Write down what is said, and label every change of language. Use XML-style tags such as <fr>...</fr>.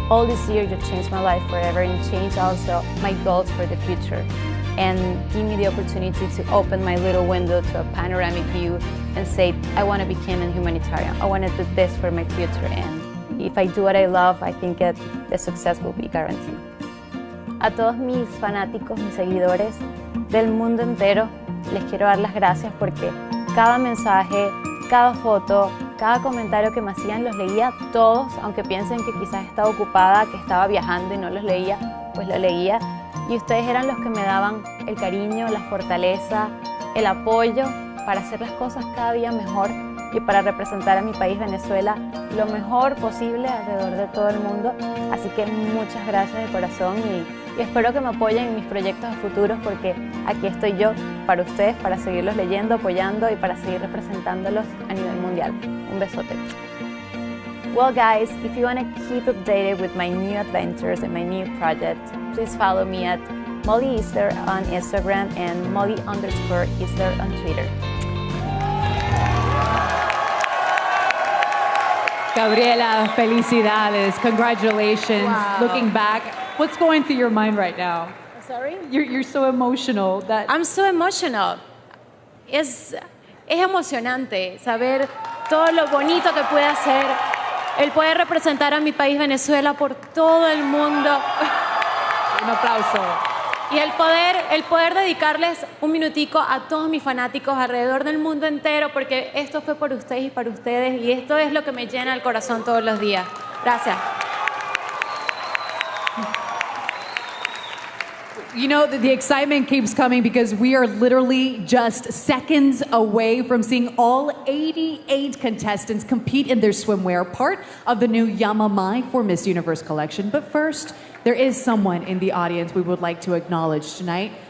<en>All this year just changed my life forever, and changed also my goals for the future, and give me the opportunity to open my little window to a panoramic view and say, I want to become a humanitarian. I want to do this for my future, and if I do what I love, I think that the success will be guaranteed.</en> <es>A todos mis fanáticos, mis seguidores del mundo entero, les quiero dar las gracias porque cada mensaje, cada foto, cada comentario que me hacían los leía todos, aunque piensen que quizás estaba ocupada, que estaba viajando y no los leía, pues lo leía. Y ustedes eran los que me daban el cariño, la fortaleza, el apoyo para hacer las cosas cada día mejor y para representar a mi país Venezuela lo mejor posible alrededor de todo el mundo. Así que muchas gracias de corazón y espero que me apoyen en mis proyectos a futuros porque aquí estoy yo para ustedes, para seguirlos leyendo, apoyando y para seguir representándolos a nivel mundial. Un besote.</es> <en>Well guys, if you want to keep updated with my new adventures and my new projects, please follow me at Molly Isler on Instagram and Molly_Isler on Twitter.</en> <es>Gabriela, felicidades,</es> <en>congratulations. Wow. Looking back, what's going through your mind right now? Sorry? You're so emotional. I'm so emotional.</en> <es>Es emocionante saber todo lo bonito que puede hacer, el poder representar a mi país Venezuela por todo el mundo. Un aplauso. Y el poder dedicarles un minutico a todos mis fanáticos alrededor del mundo entero, porque esto fue por ustedes y para ustedes, y esto es lo que me llena el corazón todos los días. Gracias.</es> <en>You know, the excitement keeps coming because we are literally just seconds away from seeing all 88 contestants compete in their swimwear, part of the new Yamamai for Miss Universe collection. But first, there is someone in the audience we would like to acknowledge tonight.</en>